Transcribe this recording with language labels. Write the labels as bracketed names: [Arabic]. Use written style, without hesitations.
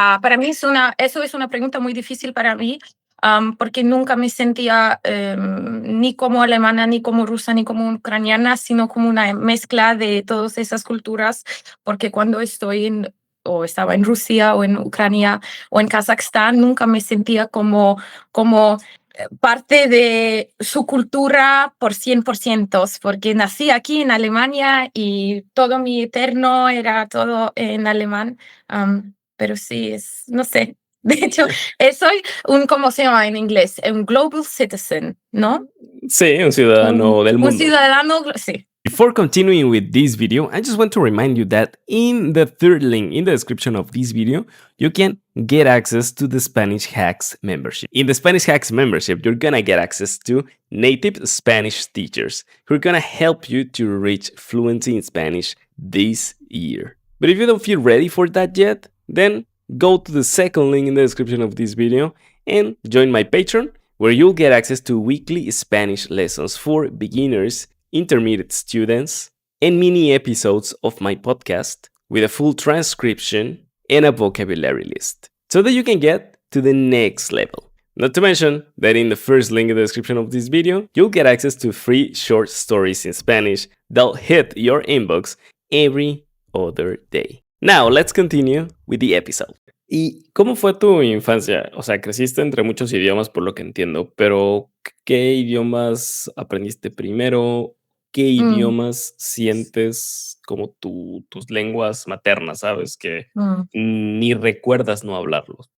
[Spanish] Para mí eso es una pregunta muy difícil para mí, porque nunca me sentía ni como alemana, ni como rusa, ni como ucraniana, sino como una mezcla de todas esas culturas, porque cuando o estaba en Rusia o en Ucrania o en Kazajstán, nunca me sentía como parte de su cultura por 100%, porque nací aquí en Alemania y todo mi eterno era todo en alemán. Pero sí, no sé. De hecho, soy ¿cómo se llama en inglés? Un [English] global citizen, [Spanish] ¿no? Sí, un ciudadano del Un mundo. ciudadano, sí. [English] Before continuing with this video, I just want to remind you that in the third link in the description of this video, you can get access to the Spanish Hacks membership. In the Spanish Hacks membership, you're gonna get access to native Spanish teachers who are gonna help you to reach fluency in Spanish this year. But if you don't feel ready for that yet, then go to the second link in the description of this video and join my Patreon, where you'll get access to weekly Spanish lessons for beginners, intermediate students, and mini episodes of my podcast with a full transcription and a vocabulary list, so that you can get to the next level. Not to mention that in the first link in the description of this video, you'll get access to free short stories in Spanish that'll hit your inbox every other day. Now, let's continue with the episode. [Spanish] ¿Y cómo fue tu infancia? O sea, creciste entre muchos idiomas por lo que entiendo, pero ¿qué idiomas aprendiste primero? ¿Qué Mm, idiomas sientes como tus lenguas maternas, sabes? Que mm. ni recuerdas no hablarlos.